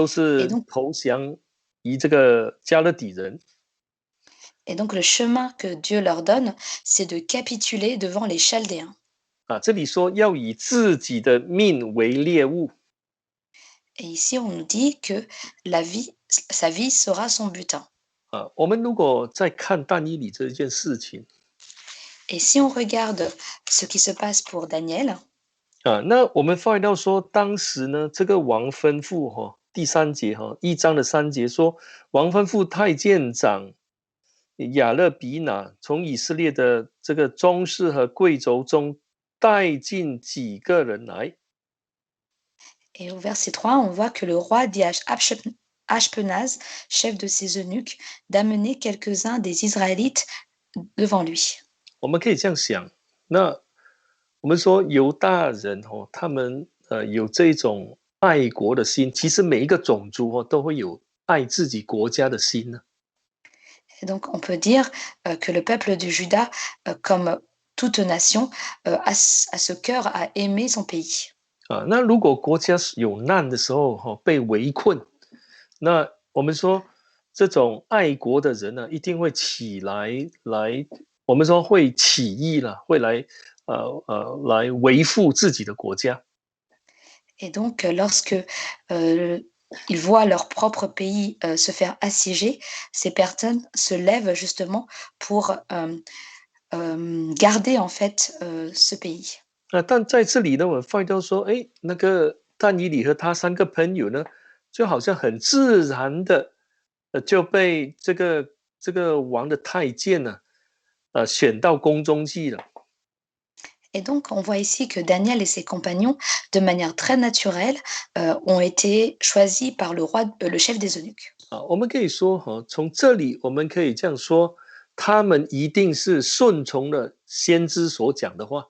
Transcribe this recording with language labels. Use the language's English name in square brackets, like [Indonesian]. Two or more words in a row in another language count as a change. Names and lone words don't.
[French] Et [Chinese] 是 [French] donc, [Chinese] 投降于这个加勒底人 [French] et donc le chemin que Dieu leur donne, c'est de capituler devant les Chaldéens. 啊。 [Chinese] 这里说要以自己的命为猎物 [French] Et ici, on nous dit que la vie, sa vie sera son butin. 啊。 [Chinese] 我们如果在看但以理这件事情 [French] Et si on regarde ce qui se passe pour Daniel, [Chinese] 啊，那我们发现到说，当时呢，这个王吩咐第三节1章的3节说，王吩咐太监长亚勒比拿从以色列的这个宗室和贵族中带进几个人来 [French] et au verset 3, on voit que le roi dit à Ashpenaz, chef de ses eunuques, d'amener quelques-uns des Israélites devant lui. [Chinese] 我们可以这样想，那我们说犹大人他们有这种爱国的心，其实每一个种族都会有爱自己国家的心呢。 [French] Et donc, on peut dire que le peuple de Juda, comme toute nation, a ce cœur à aimer son pays. [Chinese] 啊，那如果国家有难的时候被围困，那我们说这种爱国的人呢，一定会起来，我们说会起义了，会来维护自己的国家。 [French] Et donc, lorsque ils voient leur propre pays se faire assiéger, ces personnes se lèvent justement pour garder en fait ce pays. [Chinese] 但在这里呢，我发现到说，哎，那个但以理和他3个朋友呢，就好像很自然的，就被这个王的太监呢，选到宫中去了。 [French] Et donc, on voit ici que Daniel et ses compagnons, de manière très naturelle, ont été choisis par le roi, le chef des eunuques. [Chinese] 啊，我们可以说从这里我们可以这样说，他们一定是顺从了先知所讲的话。